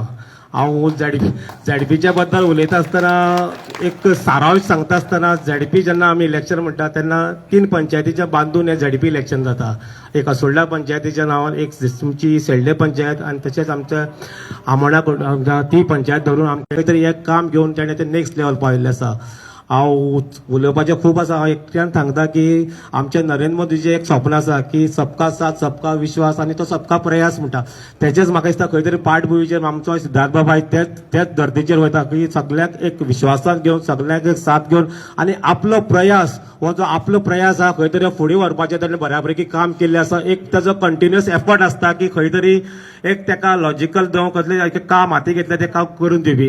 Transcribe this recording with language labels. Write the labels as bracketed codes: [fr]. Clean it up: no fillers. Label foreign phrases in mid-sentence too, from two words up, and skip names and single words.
[kok] हांव झेडपीच्या बद्दल उलयता आसतना एक सारांश सांगता आसतना झेडपी जेन्ना आमी इलेक्शन म्हणटा तेन्ना 3 पंचायतीच्या बांदून हें झेडपी इलेक्शन जाता। एक असोळडा पंचायतीच्या नांवान एक तुमची सेल्डे पंचायत आणि तशेंच आमच्या आमोणा ती पंचायत धरून आमचे खंय तरी एक काम घेवन तेणें ते [en] next level [kok] पाविल्लें आसा। हांव उलोवपाचें खूब आसा हांव एकट्यान सांगता की आमचे नरेंद्र मोदीचें एक स्वप्न आसा की [hi] सबका साथ सबका विश्वास [kok] आणि तो [hi] सबका प्रयास [kok] म्हणटा तेजेच म्हाका दिसता खंय तरी पाठभुंयेचेर आमचो सिद्धार्थ बाबा तेच धर्तीचेर वयता की सगळ्याक एक विश्वासात घेवन सगळ्याक एक साथ घेवन आणि आपलो प्रयास हो जो आपलो प्रयास हा खंय तरी फुडें व्हरपाचें ताणें बऱ्यापैकी काम केल्लें आसा। एक ताजो [en] continuous effort [kok] आसता की खंय तरी एक तेका लॉजिकल जावं कसलें काम हाती घेतलें तें काम करून दिवपी।